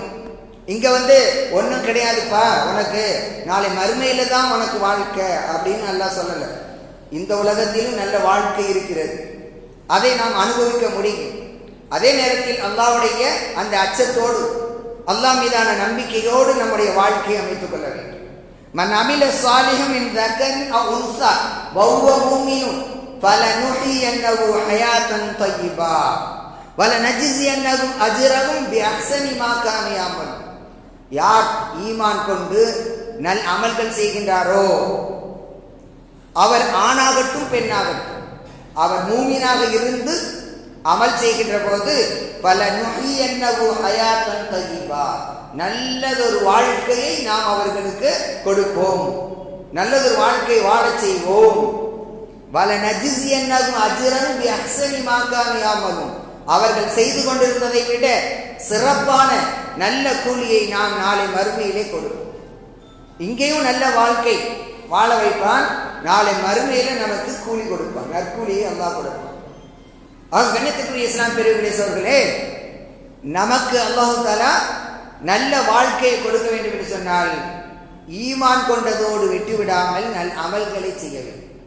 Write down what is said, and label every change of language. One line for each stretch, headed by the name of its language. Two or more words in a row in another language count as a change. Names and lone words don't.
Tamil: இங்க ஒன்றும் கிடையாதுப்பா உனக்கு, நாளை மறுமையில தான் உனக்கு வாழ்க்கை அப்படின்னு அல்லாஹ் சொல்லல. இந்த உலகத்திலும் நல்ல வாழ்க்கை இருக்கிறது, அதை நாம் அனுபவிக்க முடியும். அதே நேரத்தில் அல்லாஹ்வுடைய அந்த அச்சத்தோடு, அல்லாஹ் மீதான நம்பிக்கையோடு நம்முடைய வாழ்க்கையை அமைத்துக் கொள்ள வேண்டும்.
Arabic: من عمل صالحا من ذكر أو أنثى وهو مؤمن فلنحيينه حياة طيبة وَلَنَجْزِيَنَّهُمْ أَجْرَهُمْ بِأَحْسَنِ مَا كَانُوا يَعْمَلُونَ.
Tamil: யார் ஈமான் கொண்டு நல் அமல்கள் செய்கின்றாரோ, அவர் ஆணாகட்டும் பெண்ணாகட்டும், அவர் மூமினாக இருந்து அமல் செய்கின்ற போது
Arabic: فَلَنُحْيِيَنَّهُ حَيَاةً طَيِّبَةً,
Tamil: நல்லதொரு வாழ்க்கையை நாம் அவர்களுக்கு கொடுப்போம், நல்லதொரு வாழ்க்கை வாழச் செய்வோம்.
Arabic: وَلَنَجْزِيَنَّهُمْ أَجْرَهُمْ بِأَحْسَنِ مَا كَانُوا يَعْمَلُونَ,
Tamil: அவர்கள் செய்து கொண்டிருந்ததை விட சிறப்பான நல்ல கூலியை நாம் நாளை மறுமையிலே கொடுப்போம். இங்கேயும் நல்ல வாழ்க்கை வாழ வைப்பான், நாளை மறுமையில நமக்கு கூலி கொடுப்பான், நற்கூலியை அல்லாஹ் கொடுப்பான். கண்ணியத்துக்குரிய இஸ்லாம் பெரியவர்களே, நமக்கு
Arabic: الله تعالى
Tamil: நல்ல வாழ்க்கையை கொடுக்க வேண்டும் என்று சொன்னால் ஈமான் கொண்டதோடு விட்டுவிடாமல் நல் அமல்களை செய்ய வேண்டும்.